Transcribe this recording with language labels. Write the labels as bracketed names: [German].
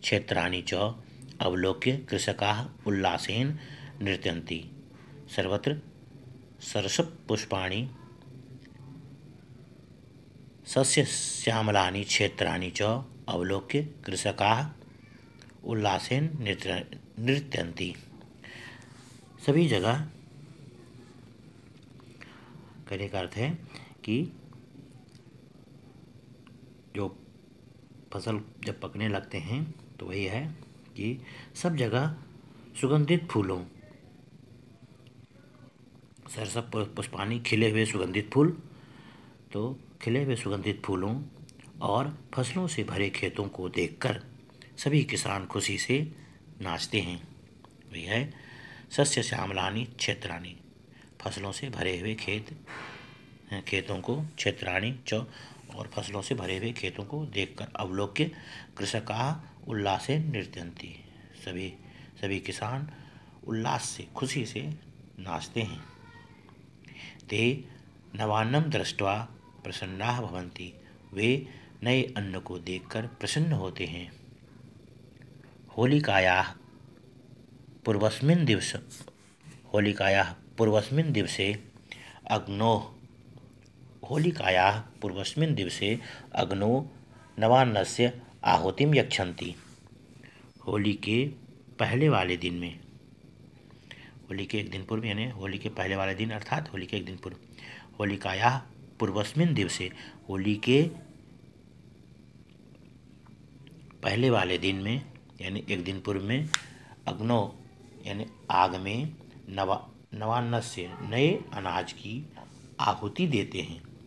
[Sanskrit] क्षेत्राणि च अवलोक्य कृषकाः उल्लासेन नृत्यन्ति। सर्वत्र सरसपुष्पाणि सस्यश्यामलानि क्षेत्राणि च अवलोक्य कृषकाः उल्लासेन नृत्यन्ति। [Hindi] सभी जगह कहने का अर्थ है कि जो फसल जब पकने लगते हैं तो वही है कि सब जगह सुगंधित फूलों, [Sanskrit] सरसप पुष्पाणि [Hindi] खिले हुए सुगंधित फूल, तो खिले हुए सुगंधित फूलों और फसलों से भरे खेतों को देखकर सभी किसान खुशी से नाचते हैं। वही है [Sanskrit] सस्य श्यामलानि क्षेत्राणि, [Hindi] फसलों से भरे हुए खेतों को, [Sanskrit] क्षेत्राणि च [Hindi] और फसलों से भरे हुए खेतों को देखकर [Sanskrit] अवलोक्य कृषकाः उल्लासेन नृत्यन्ति, [Hindi] सभी किसान उल्लास से, खुशी से नाचते हैं। [Sanskrit] ते नवान्नं दृष्ट्वा प्रसन्नाः भवन्ति, [Hindi] वे नए अन्न को देखकर प्रसन्न होते हैं। [Sanskrit] होलिकायाः पूर्वस्मिन् दिवसे अग्नौ नवान्नस्य आहुतिं यच्छन्ति। [Hindi] होली के पहले वाले दिन में, होली के एक दिन पूर्व यानी होली के पहले वाले दिन अर्थात होली के एक दिन पूर्व, [Sanskrit] होलिकायाः पूर्वस्मिन् दिवसे, [Hindi] होली के पहले वाले दिन में यानी एक दिन पूर्व में, अग्नो यानी आग में, नवान्नस्य नए अनाज की आहुति देते हैं।